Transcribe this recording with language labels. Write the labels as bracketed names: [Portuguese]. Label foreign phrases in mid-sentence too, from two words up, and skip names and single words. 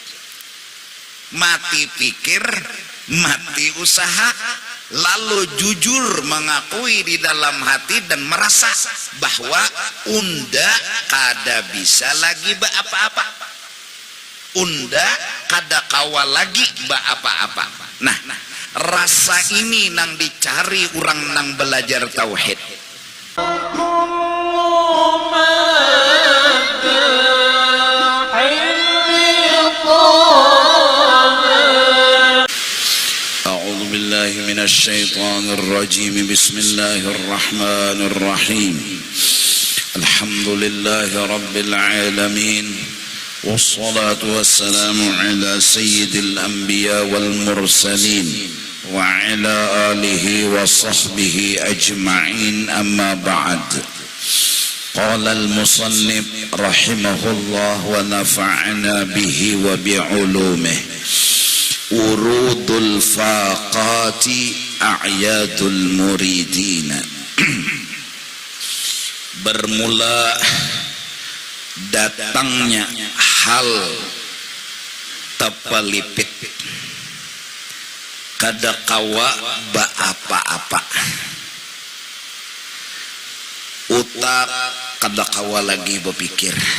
[Banjar] Mati pikir, mati usaha, lalu jujur mengakui di dalam hati dan merasa bahwa unda kada bisa lagi ba apa-apa, unda kada kawal lagi ba apa-apa. Nah, rasa ini nang dicari orang nang belajar tauhid. [Arabic] من الشيطان الرجيم بسم الله الرحمن الرحيم الحمد لله رب العالمين والصلاة والسلام على سيد الأنبياء والمرسلين وعلى آله وصحبه أجمعين أما بعد قال المصنف رحمه الله ونفعنا به وبعلومه ورود الفاقات أعياد المريدين. [Banjar] Bermula datangnya hal tapalipit kada kawa ba apa-apa, utak kada kawa lagi berpikir,